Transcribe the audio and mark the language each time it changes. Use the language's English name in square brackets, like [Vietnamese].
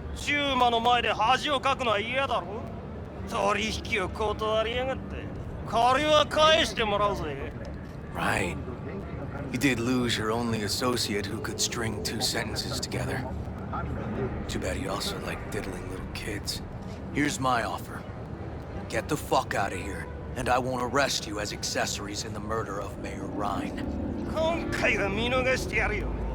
[Japanese] シューマの前で恥をかくのは嫌だろ。取引を断りやがって。借りは返してもらうぜ。 [English] Right. You did lose your only associate who could string 2 sentences together. Too bad he also liked diddling little kids. Here's my offer. Get the fuck out of here, and I won't arrest you as accessories in the murder of Mayor Ryan. [Japanese] 今回は見逃してやるよ。